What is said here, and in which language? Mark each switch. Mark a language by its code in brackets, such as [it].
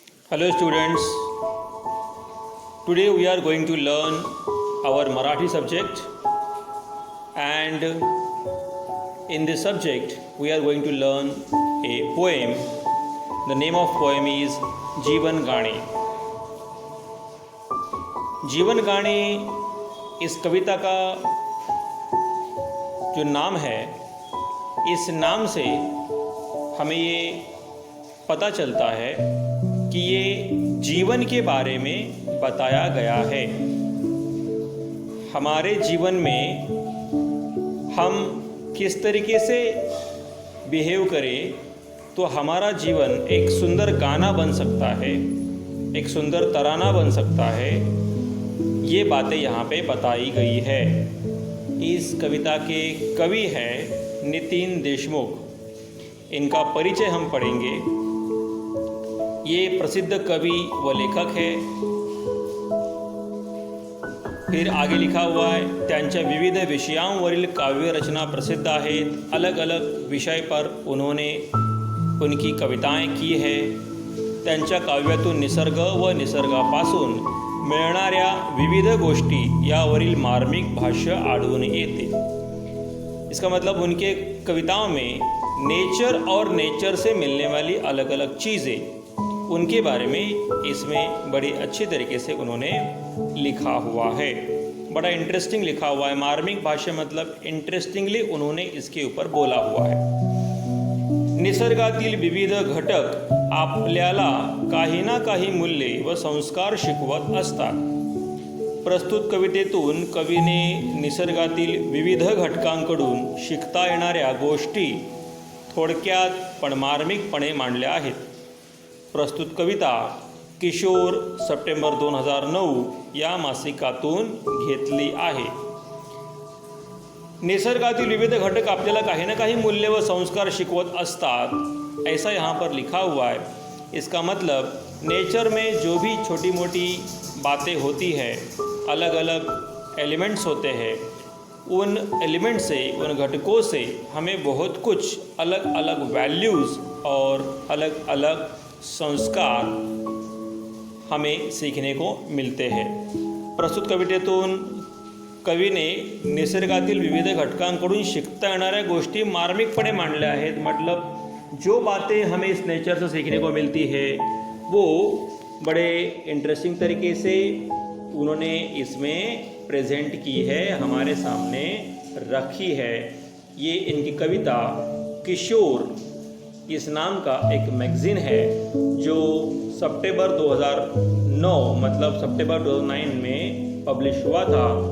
[en] Hello students, today we are going to learn our Marathi subject, and in this subject we are going to learn a poem. The name of poem is Jeevan Gaane. [hi] जीवन गाने इस कविता का जो नाम है, इस नाम से हमें ये पता चलता है कि ये जीवन के बारे में बताया गया है। हमारे जीवन में हम किस तरीके से बिहेव करें तो हमारा जीवन एक सुंदर गाना बन सकता है, एक सुंदर तराना बन सकता है। ये बातें यहाँ पे बताई गई है। इस कविता के कवि हैं नितिन देशमुख। इनका परिचय हम पढ़ेंगे। ये प्रसिद्ध कवि व लेखक है। फिर आगे लिखा हुआ है, [mr] त्यांच्या विविध विषयांवरील काव्यरचना प्रसिद्ध आहेत। [hi] अलग अलग विषय पर उन्होंने उनकी कविताएं की है। [mr] त्यांच्या काव्यातून निसर्ग व निसर्गापासून मिळणाऱ्या विविध गोष्टी यावरील मार्मिक भाष्य आढळून येते। [hi] इसका मतलब उनके कविताओं में नेचर और नेचर से मिलने वाली अलग अलग चीज़ें, उनके बारे में इसमें बड़ी अच्छी तरीके से उन्होंने लिखा हुआ है। बड़ा इंटरेस्टिंग लिखा हुआ है। मार्मिक भाष्य मतलब इंटरेस्टिंगली उन्होंने इसके ऊपर बोला हुआ है। [mr] निसर्गातील विविध घटक आपल्याला काही ना काही मूल्ये व संस्कार शिकवत असतात। प्रस्तुत कवितेतून कवीने निसर्गातील विविध घटकांकडून शिकता येणाऱ्या गोष्टी थोडक्यात पण मार्मिकपणे मांडल्या आहेत। प्रस्तुत कविता किशोर सप्टेंबर 2009 या मासिकातून घेतली आहे। निसर्गातील विविध घटक आपल्याला काही ना काही मूल्य व संस्कार शिकवत असतात, [hi] ऐसा यहाँ पर लिखा हुआ है। इसका मतलब नेचर में जो भी छोटी मोटी बातें होती है, अलग अलग एलिमेंट्स होते हैं, उन एलिमेंट से, उन घटकों से हमें बहुत कुछ अलग अलग वैल्यूज़ और अलग अलग संस्कार हमें सीखने को मिलते हैं। [mr] प्रस्तुत कवितेतून कवीने निसर्गातील विविध घटकांकडून शिकता येणाऱ्या गोष्टी मार्मिकपणे मांडल्या आहेत। [hi] मतलब जो बातें हमें इस नेचर से सीखने को मिलती है वो बड़े इंटरेस्टिंग तरीके से उन्होंने इसमें प्रेजेंट की है, हमारे सामने रखी है। ये इनकी कविता किशोर इस नाम का एक मैगज़ीन है जो सितंबर 2009 मतलब सितंबर 2009 में पब्लिश हुआ था।